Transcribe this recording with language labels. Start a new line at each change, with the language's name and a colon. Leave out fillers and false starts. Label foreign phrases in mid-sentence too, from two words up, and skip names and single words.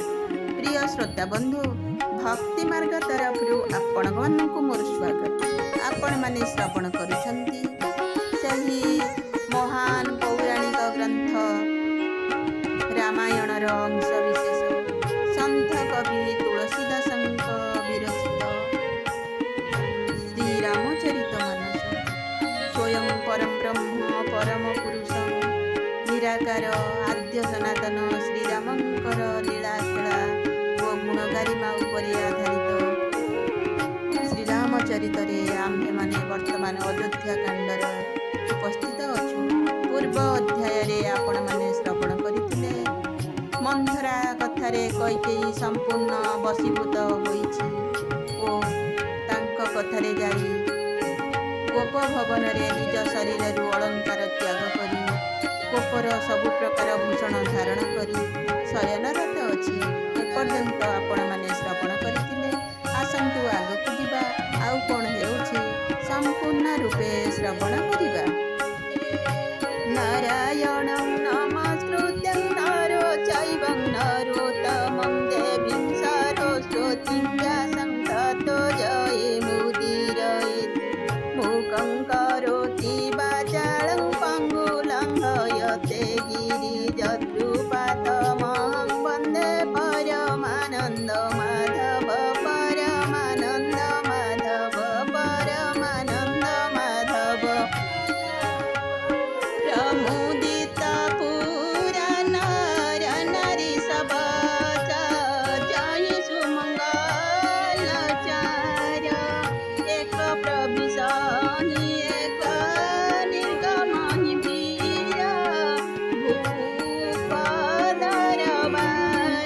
Odia: ପ୍ରିୟ ଶ୍ରୋତା ବନ୍ଧୁ, ଭକ୍ତି ମାର୍ଗ ତରଫ ଆପଣ ମାନକ ମୋର ସ୍ୱାଗତ। ଆପଣ ମାନେ ଶ୍ରବଣ କରୁଛନ୍ତି ସହି ମହାନ ପୌରାଣିକ ଗ୍ରନ୍ଥ ରାମାୟଣ ଅଂଶ ବିଶେଷ ସନ୍ତ କବି ତୁଳସୀଦାସଙ୍କ ବିରଚିତ ଶ୍ରୀ ରାମଚରିତମାନସ। ସ୍ୱୟଂ ପରମ ବ୍ରହ୍ମ ପରମ ପୁରୁଷ ନିରାକାର ଆଦ୍ୟ ସନାତନ ଶ୍ରୀରାମଙ୍କର ଲୀଳାଖେଳା ଓ ଗୁଣଗରିମା ଉପରେ ଆଧାରିତ ଶ୍ରୀରାମଚରିତ ଆମ୍ଭେ ମାନେ ବର୍ତ୍ତମାନ ଅଯୋଧ୍ୟା କାଣ୍ଡର ଉପସ୍ଥିତ ଅଛୁ। ପୂର୍ବ ଅଧ୍ୟାୟ ଆପଣ ମାନେ ଶ୍ରବଣ କରିଥିଲେ ମନ୍ଥରା କଥାରେ କୈକେୟୀ ସମ୍ପୂର୍ଣ୍ଣ ବଶୀଭୂତ ହୋଇଛି ଓ ତାଙ୍କ କଥାରେ ଯାଇ ଗୋପ ଭବନ ରେ ନିଜ ଶରୀର ଅଳଙ୍କାର ତ୍ୟାଗ କରି ଗୋପର ସବୁ ପ୍ରକାର ଭୂଷଣ ଧାରଣ କରି ଶୟନରତ ଅଛି। ଏପର୍ଯ୍ୟନ୍ତ ଆପଣ ମାନେ ଶ୍ରବଣ କରିଥିଲେ। ଆସନ୍ତୁ ଆଗକୁ ଦେଖିବା ଆଉ କଣ ହେଉଛି ସମ୍ପୂର୍ଣ୍ଣ ରୂପେ ଶ୍ରବଣ କରିବା।
Sanskrit: नारायणं नमस्कृत्यं नरो चैवं नरोत्तमं देवीं सरस्वतीं व्यासं ततो जयमुदीरयेत्। मूकं करोति वाचालं पङ्गुलङ्घयते गिरिजद्रुपातमहं वन्दे परमानन्द माधव परमानन्द माधव परमानन्द माधव।
Awadhi: प्रमुदित पुरा नर नारी सब जय सुमङ्गलचार एक प्रविशहि एक निर्गमहि वीर भूपदरबार।